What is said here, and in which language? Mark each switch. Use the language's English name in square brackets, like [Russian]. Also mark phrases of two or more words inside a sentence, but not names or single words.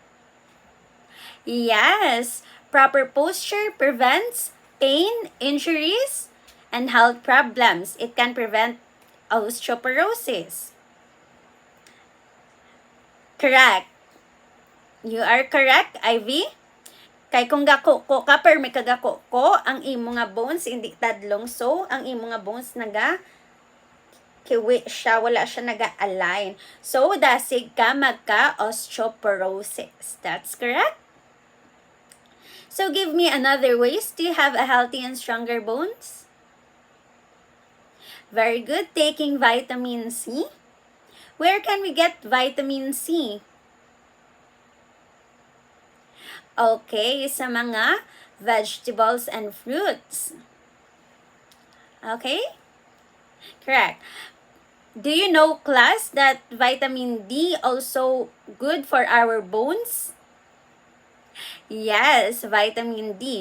[English] Yes. Proper posture prevents pain, injuries, and health problems. It can prevent osteoporosis. Correct. You are correct, Ivy. [Hiligaynon] Kay kung gako ko ka, per may kagako ko, ang imo nga bones, hindi tadlong so, ang imo nga bones naga kiwi siya, wala siya naga-align. So, dasig ka magka-osteoporosis. [English] That's correct. So, give me another ways to have a healthy and stronger bones. Very good. Taking vitamin C. Where can we get vitamin C? Okay, sa mga vegetables and fruits. Okay? Correct. Do you know, class, that vitamin D also good for our bones? Yes, vitamin D.